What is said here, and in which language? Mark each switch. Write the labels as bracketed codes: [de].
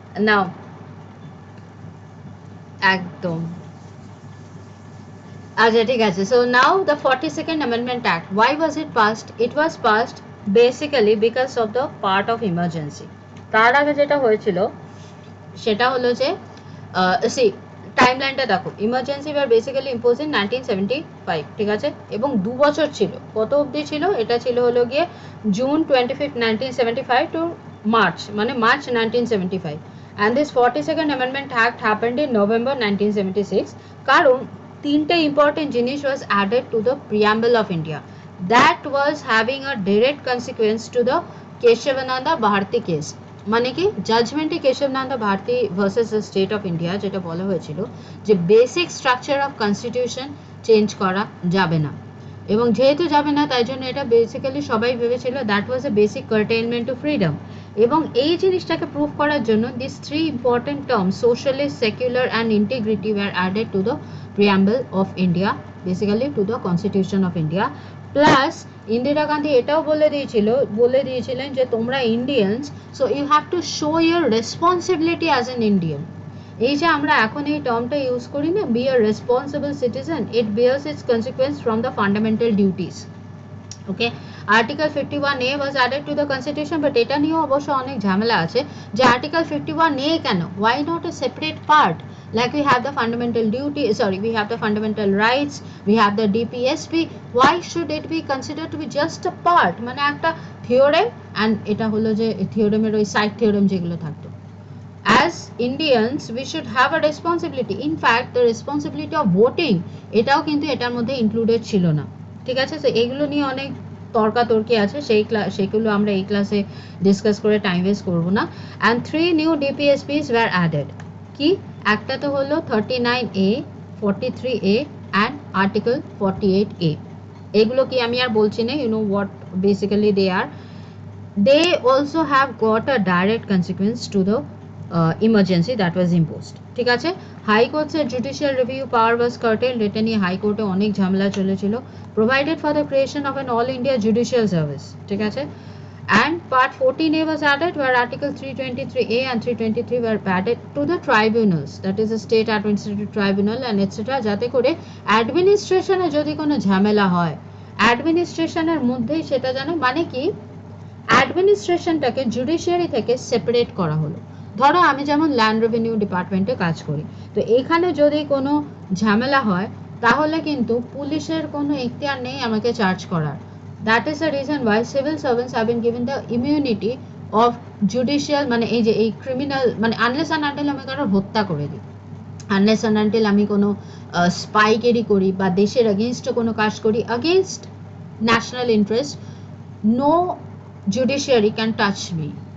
[bn] Now, একদম আচ্ছা ঠিক আছে। [en] So now the 42nd Amendment Act, why was it passed? It was passed basically because of the part of emergency. [bn] তার আগে যেটা হয়েছিল সেটা হলো যে see টাইমলাইনটা দেখো, [en] emergency were basically impose in 1975, [bn] ঠিক আছে, এবং 2 বছর ছিল। কত অবধি ছিল? এটা ছিল হলো গিয়ে জুন 25, 1975 টু মার্চ, [en] মানে March 1975, and this 42nd Amendment Act happened in November 1976, কারণ তিনটে ইম্পর্টেন্ট জিনিস was added to the preamble of India that was having a direct consequence to the Keshavananda Bharati case. [bn] মানে কি, জাজমেন্টে কেশবনন্দা Bharati versus the state of India, যেটা বলা হয়েছিল যে basic structure of constitution change করা যাবে না, এবং যেহেতু যাবে না তাই জন্য এটা বেসিক্যালি সবাই ভেবেছিল [en] That was a basic curtailment to freedom. [bn] এবং এই জিনিসটাকে প্রুভ করার জন্য [en] This 3 important term, socialist, secular and integrity, were added to the preamble of India, basically to the constitution of India. [bn] Plus Indira Gandhi এটাও বলে দিয়েছিলেন যে তোমরা Indians, [en] So you have to show your responsibility as an Indian. এই যে আমরা এখন এই টার্মটা ইউজ করি না, be a responsible citizen, it bears its consequence from the fundamental duties. Okay, article 51A was added to the constitution, but [bn] এটা নিয়েও অবশ্য অনেক ঝামেলা আছে [en] যে article 51A কেন, why not a separate part, like we have the fundamental duty, sorry, we have the fundamental rights, we have the DPSP, why should it be considered to be just a part, মানে একটা theorem and এটা হলো যে থিওরেমের ওই side theorem যেগুলো থাকতো। As Indians we should have a responsibility, in fact the responsibility of voting [bn] এটাও কিন্তু এটার মধ্যে ইনক্লুডেড ছিল না, ঠিক আছে। তো এগুলো নিয়ে অনেক তর্কাতর্কি আছে, সেগুলো আমরা এই ক্লাসে ডিসকাস করে টাইম ওয়েস্ট করব না। [en] and 3 new DPSPs were added, কি একটা তো হলো 39A, 43A and article 48A, [bn] এগুলো কি আমি আর বলছি না, [en] you know what basically they are. They also have got a direct consequence to the emergency that was imposed, ঠিক আছে। High কোর্টের judicial review power was curtailed, [bn] এটা নিয়ে হাইকোর্টে অনেক ঝামেলা চলেছিল। [en] Provided for the creation of an all India judicial service, ঠিক আছে। and part 14A was added, where article 323A and 323 were added to the tribunals, that is a state administrative tribunal and etc, [bn] যাতে করে অ্যাডমিনিস্ট্রেশনে যদি কোনো ঝামেলা হয় অ্যাডমিনিস্ট্রেশনের মধ্যেই সেটা জানে, মানে কি অ্যাডমিনিস্ট্রেশনটাকে জুডিশিয়ারি থেকে সেপারেট করা হলো। ধরো আমি যেমন ল্যান্ড রেভিনিউ ডিপার্টমেন্টে কাজ করি, তো এখানে যদি কোনো ঝামেলা হয় তাহলে কিন্তু পুলিশের কোনো এখতিয়ার নেই আমাকে চার্জ করার। [en] that is the reason why civil servants have been given the immunity of judicial, মানে এই যে এই criminal, [bn] মানে আনলেস অ্যান্ড আনটিল আমি কারোর হত্যা করে দিই, আনলেস অ্যান্ড আনটিল আমি কোনো স্পাইকেরি করি বা দেশের এগেনস্টে কোনো কাজ করি [en] Against national interest, no judiciary can touch me.